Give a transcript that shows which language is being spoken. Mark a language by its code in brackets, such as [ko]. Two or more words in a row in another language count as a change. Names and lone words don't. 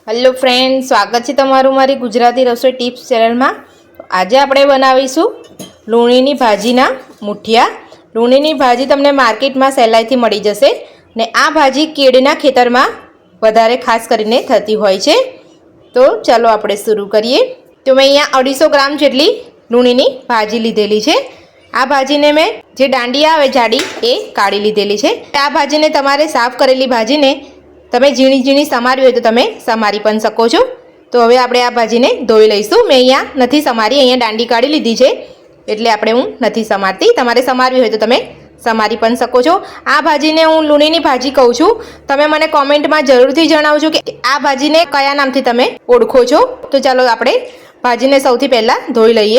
[en] Hello friend, [hi] स्वागत है [gu] તમારું મારી [hi] गुजराती रसोई टिप्स चैनल में। [gu] આજ આપણે બનાવીશું લૂણીની ભાજીના મુઠિયા। લૂણીની ભાજી તમને માર્કેટ મેં સહેલાઈથી મળી જશે ને આ ભાજી કેળીના ખેતરમાં વધારે ખાસ કરીને થતી હોય છે। તો ચલો આપણે શરૂ કરીએ। તો મૈં અહીંયા 250 ગ્રામ જેટલી લૂણીની ભાજી લીધેલી છે। આ ભાજીને મૈં જે દાંડી આવે જાડી એ કાઢી લીધેલી છે। આ ભાજીને તમારે સાફ કરેલી ભાજીને તમે ઝીણી ઝીણી સમારવી હોય તો તમે સમારી પણ શકો છો। તો હવે આપણે આ ભાજીને ધોઈ લઈશું। મૈં અહીંયા નથી સમારી, અહીંયા દાંડી કાઢી લીધી છે એટલે આપણે હું નથી સમારતી। તમારે સમારવી હોય તો તમે સમારી પણ શકો છો। આ ભાજીને હું લૂણીની ભાજી કહું છું। તમે મને કોમેન્ટમાં જરૂરથી જણાવજો કે આ ભાજીને કયા નામથી તમે ઓળખો છો। તો ચાલો આપણે ભાજીને સૌથી પહેલાં ધોઈ લઈએ।